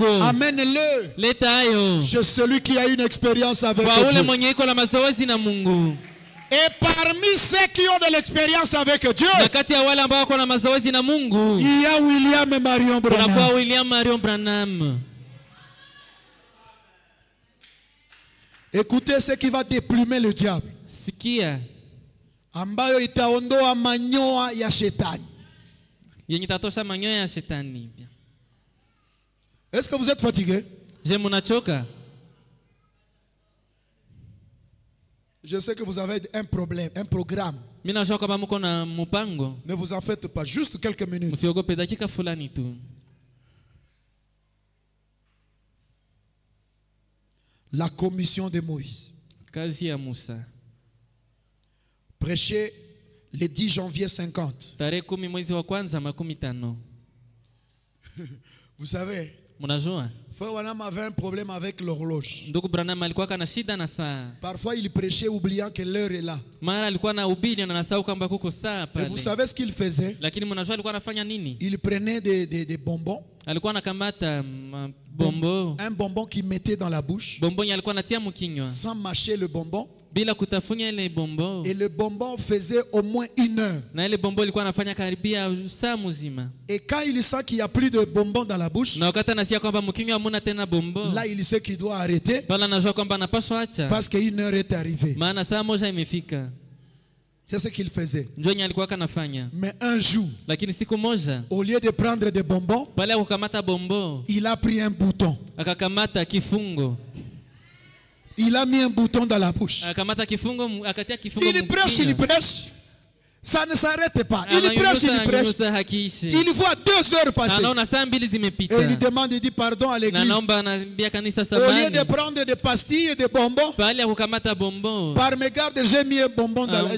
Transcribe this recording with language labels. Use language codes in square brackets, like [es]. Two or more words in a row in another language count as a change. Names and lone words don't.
[fr] Amène-le [sw] leta hayo [fr] chez celui qui a une expérience avec [sw] kwa ule [fr] Dieu. [sw] mwenye iko na mazoezi na Mungu. [fr] Et parmi ceux qui ont de l'expérience avec Dieu, [sw] Na kati ya wale ambao wako na mazoezi na Mungu, [fr] il y a William et Marion [sw] kunakuwa [fr] Branham. [sw] William Marion Branham. [fr] Écoutez ce qui va déplumer le diable. [sw] Sikia Ambayo itaondoa manyoa ya shetani. yenye tatosha manyoya ya shetani. [fr] Est-ce que vous êtes fatigué? [sw] Je, munachoka? [fr] Je sais que vous avez un problème, un programme. [sw] Mimi najua kama mko na mpango. [fr] Ne vous en faites pas, juste quelques minutes. [sw] Msiogope, dakika fulani tu. [fr] La commission de Moïse. [sw] Kazi ya Musa. [fr] Prêché le 10 janvier 50. [sw] Tarehe 10 mwezi wa kwanza 50. [fr] Vous savez, [sw] Mnajua? [fr] Frère Branham avait un problème avec l'horloge. [sw] Ndugu Branham alikuwa kana shida na saa. [fr] Parfois, il prêchait oubliant que l'heure est là. [sw] Mara alikuwa na ubiri na nasahau kwamba kuko saa [fr] Et [sw] pale. [fr] vous savez ce qu'il faisait? [sw] Lakini mnajua alikuwa anafanya nini? [fr] Il prenait des bonbons. [sw] Alikuwa anakamata bombo. [fr] Un bonbon qu'il mettait dans la bouche. [sw] Bombo alikuwa anatia mkinywa. [fr] Sans mâcher le bonbon. [sw] Bila kutafunya ile bombo. [fr] Et le bonbon faisait au moins 1 heure. [sw] Na ile bombo ilikuwa anafanya karibia saa mzima. [fr] Et quand il sent qu'il n'y a plus de bonbons dans la bouche, [sw] Na wakati anasikia kwamba mkinywa hamuna tena bombo, [fr] là il sait qu'il doit arrêter [sw] pala anajua kwamba anapaswa acha. [fr] parce qu'une heure est arrivée. [sw] Maana saa moja imefika. [fr] C'est ce qu'il faisait. [sw] Ndio alikuwa kanafanya. [fr] Mais un jour, [sw] Lakini siku moja, [fr] au lieu de prendre des bonbons, [sw] pale kukamata bombo, [fr] il a pris un bouton. [sw] akakamata kifungo. [fr] Il a mis un bouton dans la bouche. [sw] Akakamata kifungo, akatia kifungo. [fr] Il prêche, il prêche. Ça ne s'arrête pas. Il prêche, il prêche. Il voit 2 heures passer. Et il demande, il dit pardon à l'église. Au lieu de prendre des pastilles et des bonbons, par mégarde, j'ai mis un bonbon dans la bouche.